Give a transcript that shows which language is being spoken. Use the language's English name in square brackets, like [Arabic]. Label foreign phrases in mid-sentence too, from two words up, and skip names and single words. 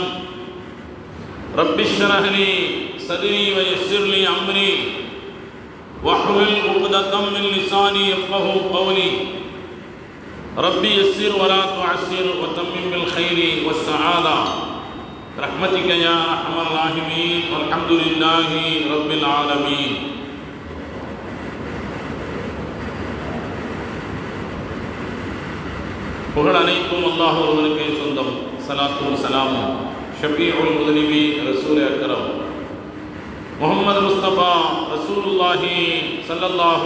[Arabic] رب اشرح لي صدري ويسر لي امري واحلل عقدة من لساني يفقهوا قولي. ربي يسر ولا تعسر وتمم بالخير والسعادة برحمتك يا ارحم الراحمين والحمد لله رب العالمين. [Tamil] புகழ் அனைத்தும் அல்லாஹ் ஒருவனுக்கே சொந்தம். ஸலாத்தும் ஸலாமும் ஷஃபீஉல் முஸ்லிமீன் ரசூல் அக்ரம் முஹம்மது முஸ்தபா [Arabic] رسول الله صلى الله